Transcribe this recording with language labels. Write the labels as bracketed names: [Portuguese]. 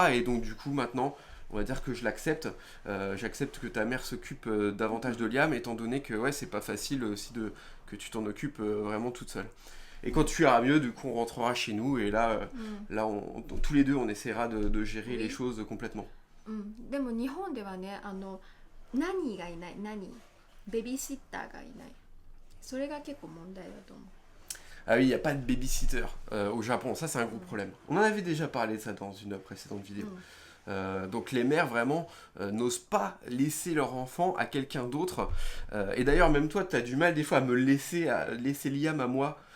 [French] Et donc du coup maintenant, on va dire que je l'accepte. J'accepte que ta mère s'occupe davantage de Liam, étant donné que ouais, c'est pas facile aussi que tu t'en occupes vraiment toute seule. Et quand tu iras mieux, du coup, on rentrera chez nous et là, tous les deux, on essaiera de gérer les choses complètement. [Japanese] うん、でも日本ではねナニーがいない、ナニーベビーシッターがいない、それが結構問題だと思う。 [French] Ah oui, il n'y a pas de babysitter au Japon, ça c'est un gros problème. On en avait déjà parlé de ça dans une précédente vidéo. Donc les mères vraiment n'osent pas laisser leur enfant à quelqu'un d'autre. Et d'ailleurs même toi tu as du mal des fois à me laisser Liam à moi.